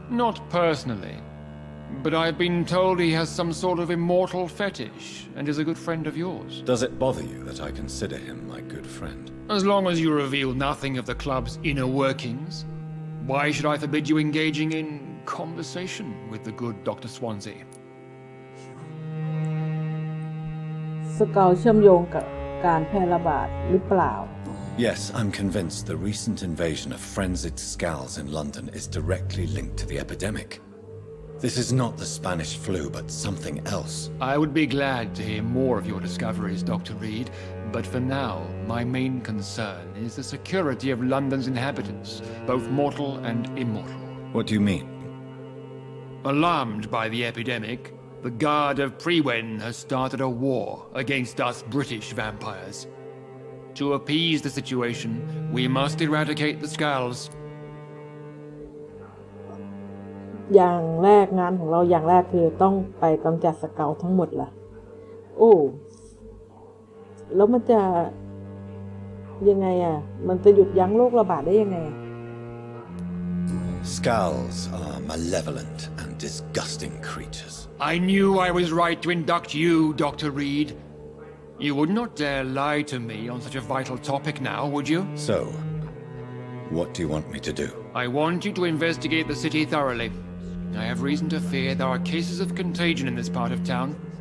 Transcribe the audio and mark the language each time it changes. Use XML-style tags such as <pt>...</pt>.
<en>Not personally, but I've been told he has some sort of immortal fetish and is a good friend of yours. Does it bother you that I consider him my good friend? As long as you reveal nothing of the club's inner workings, why should I forbid you engaging in conversation with the good Dr. Swansea?</en> <th>สเกลเชื่อมโยงกับการแพร่ระบาดหรือเปล่า</th> <en>Yes, I'm convinced the recent invasion of frenzied Scals in London is directly linked to the epidemic. This is not the Spanish flu, but something else. I would be glad to hear more of your discoveries, Dr. Reed, but for now, my main concern is the security of London's inhabitants, both mortal and immortal. What do you mean? Alarmed by the epidemic, the Guard of Prewen has started a war against us British vampires. To appease the situation, we must eradicate the Scals.</en> <th>อย่างแรกงานของเราอย่างแรกคือต้องไปกำจัดสเกลทั้งหมดล่ะ โอ้แล้วมันจะยังไงอ่ะมันจะหยุดยั้งโรคระบาดได้ยังไง</th> <en>Scals are malevolent and disgusting creatures. I knew I was right to induct you, Dr. Reed. You would not dare lie to me on such a vital topic now, would you? So, what do you want me to do? I want you to investigate the city thoroughly. I have reason to fear there are cases of contagion in this part of town.</en>